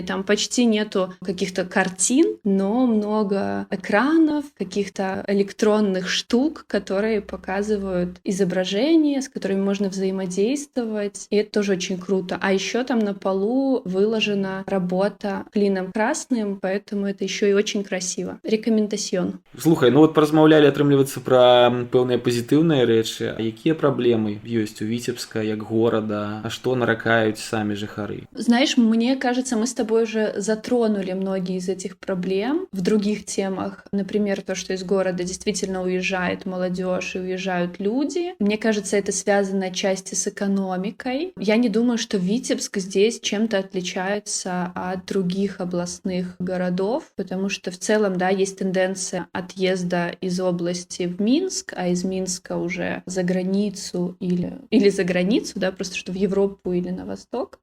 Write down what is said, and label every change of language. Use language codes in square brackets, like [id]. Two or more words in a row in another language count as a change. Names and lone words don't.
[ru] Там почти нету каких-то картин, но много экранов, каких-то электронных штук, которые показывают изображения, с которыми можно взаимодействовать. И это тоже очень круто. А еще там на полу выложена работа клином красным, поэтому это еще и очень красиво. Рекомендацион. [be] Слухай, вот паразмаўлялі, атрымліваецца, пра пэўныя пазітыўныя рэчы. А якія праблемы ёсць у Витебска як горада? А што наракаюць самі жыхары? [ru] Знаешь, мне кажется, мы с тобой уже затронули многие из этих проблем в других темах. Например, то, что из города действительно уезжает молодежь и уезжают люди. Мне кажется, это связано отчасти с экономикой. Я не думаю, что Витебск здесь чем-то отличается от других областных городов, потому что в целом, да, есть тенденция отъезда из области в Минск, а из Минска уже за границу или за границу, да, просто что в Европу или на восток.